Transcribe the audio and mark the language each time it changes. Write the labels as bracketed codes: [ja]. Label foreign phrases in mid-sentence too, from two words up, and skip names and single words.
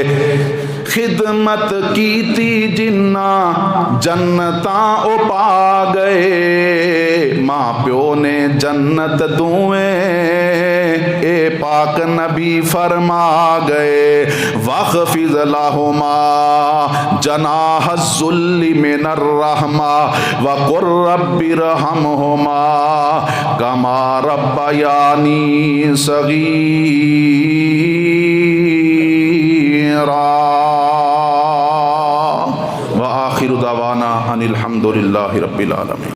[pa] خدمت کیتی جنہاں، جنتاں او پا گئے. ماں پیو نے جنت دوویں، اے پاک نبی فرما گئے. [ar] واخفض لهما جناح الذل من الرحمة، وقل رب ارحمهما كما ربياني صغيرا. وآخر دعوانا أن الحمد لله رب العالمين.